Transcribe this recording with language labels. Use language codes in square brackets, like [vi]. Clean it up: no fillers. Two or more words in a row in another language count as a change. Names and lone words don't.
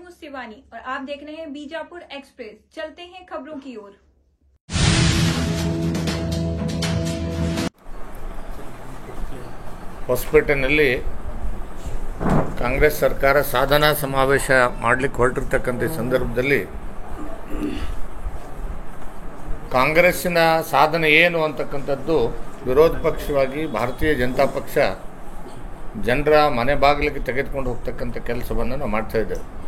[hi] शिवानी और आप देख रहे हैं बीजापुर एक्सप्रेस। चलते हैं खबरों की ओर। [kn] ಹೊಸಪೇಟೆಯಲ್ಲಿ ಕಾಂಗ್ರೆಸ್ ಸರ್ಕಾರ ಸಾಧನಾ ಸಮಾವೇಶ ಮಾಡಲಿಕ್ಕೆ ಹೊರಟಿರ್ತಕ್ಕಂಥ ಸಂದರ್ಭದಲ್ಲಿ ಕಾಂಗ್ರೆಸ್ಸಿನ ಸಾಧನೆ ಏನು ಅಂತಕ್ಕಂಥದ್ದು ವಿರೋಧ ಪಕ್ಷವಾಗಿ ಭಾರತೀಯ ಜನತಾ ಪಕ್ಷ ಜನರ ಮನೆ ಬಾಗಿಲಿಗೆ ತೆಗೆದುಕೊಂಡು ಹೋಗ್ತಕ್ಕಂಥ ಕೆಲಸವನ್ನು ನಾವು ಮಾಡ್ತಾ ಇದ್ದೇವೆ.